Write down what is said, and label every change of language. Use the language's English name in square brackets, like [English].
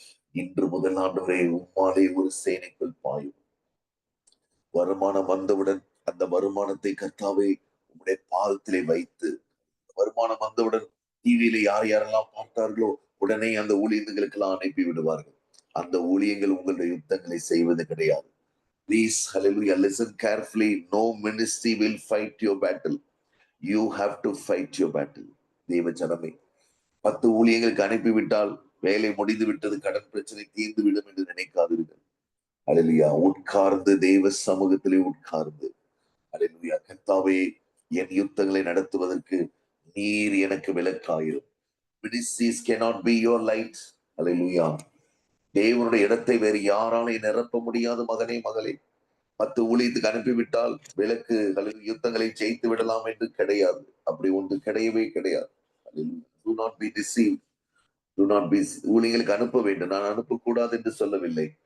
[Tamil] இன்று முதல் ஆண்டவரே உம்மாலே ஒரு சேனைக்குள் பாயும். வருமானம் வந்தவுடன் அந்த வருமானத்தை கர்த்தாவே உம்முடைய பாதத்திலே வைத்து, வருமானம் வந்தவுடன் டிவியில யார் யாரெல்லாம் பார்த்தார்களோ உடனே அந்த ஊழியர்களுக்கெல்லாம் அனுப்பி விடுவார்கள். அந்த ஊழியங்கள் உங்களுடைய யுத்தங்களை செய்வது கிடையாது. [English] Please, hallelujah, listen carefully. No ministry will fight your battle. You have to fight your battle. [Tamil] தேவ ஜனமே, 10 ஊழியங்களுக்கு அனுப்பிவிட்டால் வேலை முடிந்து விட்டது, கடன் பிரச்சனை தீர்ந்து விடும் என்று நினைக்காதீர்கள். ஹalleluya, உட்கார்ந்து தேவ சமூகத்திலே உட்கார்ந்து, ஹalleluya, கர்த்தாவே, என் யுத்தங்களை நடத்துவதற்கு நீர் எனக்கு விளக்காயிரும். [English] Ministries cannot be your light. [Tamil] ஹalleluya. தேவனுடைய இடத்தை வேறு யாராலையும் நிரப்ப முடியாத மகனே, மகளே. 10 ஊழியத்துக்கு அனுப்பிவிட்டால் விளக்கு அல்லது யுத்தங்களை ஜெயித்து விடலாம் என்று கிடையாது. அப்படி ஒன்று கிடையவே கிடையாது. [English] Do not be deceived. Do not be, [Tamil] ஊழியர்களுக்கு அனுப்ப வேண்டும், நான் அனுப்பக்கூடாது என்று சொல்லவில்லை.